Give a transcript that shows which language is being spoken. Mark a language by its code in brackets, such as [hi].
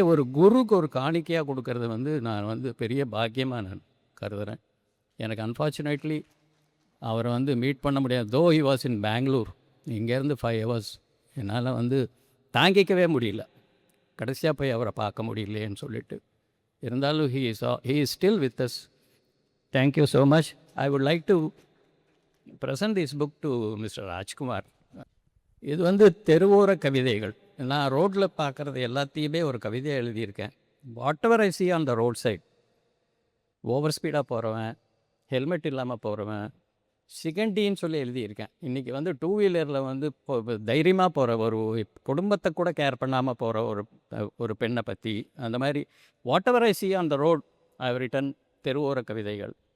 [ta] ஒரு குருக்கு ஒரு காணிக்கையாக கொடுக்கறது வந்து நான் வந்து பெரிய பாக்கியமாக நான் கருதுகிறேன். எனக்கு அன்ஃபார்ச்சுனேட்லி அவரை வந்து மீட் பண்ண முடியாது. [en] Though he was in Bangalore. [ta] இங்கேருந்து 5 hours என்னால் வந்து தாங்கிக்கவே முடியல. கடைசியாக போய் அவரை பார்க்க முடியலையேன்னு சொல்லிட்டு. இருந்தாலும் [en] he is still with us. Thank you so much. I would like to present this book to Mr. [ta] Rajkumar. இது வந்து தெருவோர கவிதைகள். நான் ரோட்டில் பார்க்குறது எல்லாத்தையுமே ஒரு கவிதையை எழுதியிருக்கேன். [en] whatever I see on the road side, [ta] over ஸ்பீடாக போகிறவன், ஹெல்மெட் இல்லாமல் போகிறவன், சிகண்டின்னு சொல்லி எழுதியிருக்கேன். இன்றைக்கி வந்து 2 வீலரில் வந்து தைரியமாக போகிற ஒரு குடும்பத்தை கூட கேர் பண்ணாமல் போகிற ஒரு பெண்ணை பற்றி, அந்த மாதிரி [en] whatever I see on the road I have written [ta] தெருவோர கவிதைகள்.